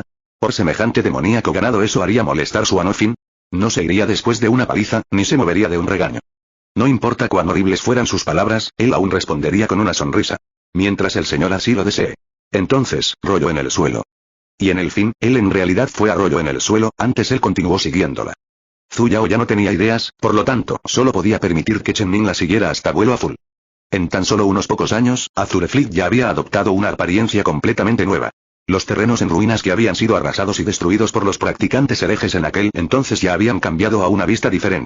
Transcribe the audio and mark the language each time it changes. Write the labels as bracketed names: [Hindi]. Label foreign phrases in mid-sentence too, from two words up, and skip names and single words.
[Spanish] ¿Por semejante demoníaco ganado eso haría molestar su Anofin? No se iría después de una paliza, ni se movería de un regaño. No importa cuán horribles fueran sus palabras, él aún respondería con una sonrisa. Mientras el señor así lo desee. Entonces, rollo en el suelo. Y en el fin, él en realidad fue a rollo en el suelo, antes él continuó siguiéndola. Zhu Yao ya no tenía ideas, por lo tanto, solo podía permitir que Chen Ning la siguiera hasta vuelo azul. En tan solo unos pocos años, Azureflix ya había adoptado una apariencia completamente nueva. Los terrenos en ruinas que habían sido arrasados y destruidos por los practicantes herejes en aquel entonces ya habían cambiado a una vista diferente.